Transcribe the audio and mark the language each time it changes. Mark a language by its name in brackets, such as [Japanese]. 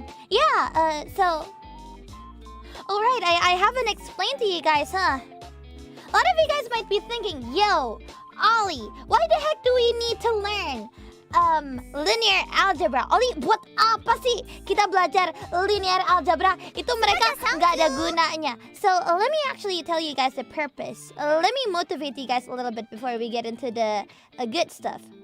[English] Yeah, so... Oh, right, I haven't explained to you guys, huh? A lot of you guys might be thinking, yo, Ollie, why the heck do we need to learn linear algebra? [Indonesian] Ollie, buat apa sih kita belajar linear algebra? Itu mereka nggak ada gunanya. [English] So let me actually tell you guys the purpose. Let me motivate you guys a little bit before we get into the good stuff.